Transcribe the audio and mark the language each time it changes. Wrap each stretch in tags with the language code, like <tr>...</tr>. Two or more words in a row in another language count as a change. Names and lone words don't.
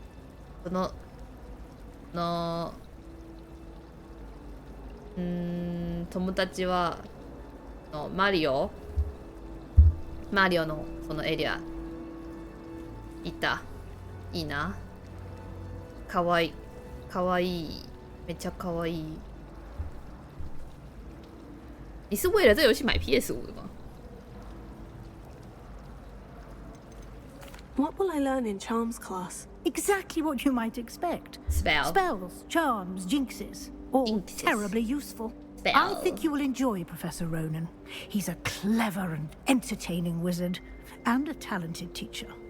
<ja>友達はマリオのそのエリアいた。いいな。かわいい。かわいい。めっちゃかわいい。</ja> <zh>你是为了这游戏买 PS5 的吗？</zh> <en>What will I learn in charms class? Exactly what you might expect. Spells, charms, jinxes. All terribly useful. I think you will enjoy Professor Ronan. He's a clever and entertaining wizard, and a talented teacher.</en>